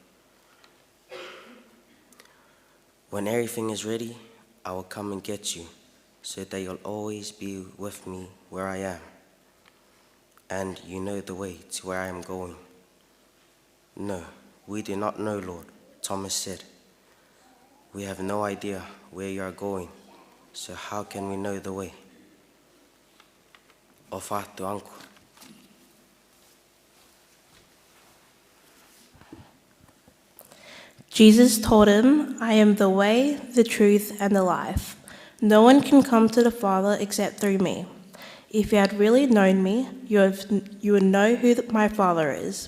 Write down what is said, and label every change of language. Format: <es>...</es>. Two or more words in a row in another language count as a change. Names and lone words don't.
<en>When everything is ready, I will come and get you, so that you'll always be with me where I am. And you know the way to where I am going. No, we do not know, Lord, Thomas said. We have no idea where you are going, so how can we know the way? O whātu anku. Jesus told him, I am the way, the truth, and the life. No one can come to the Father except through me. If you had really known me, you would know who my Father is.</en>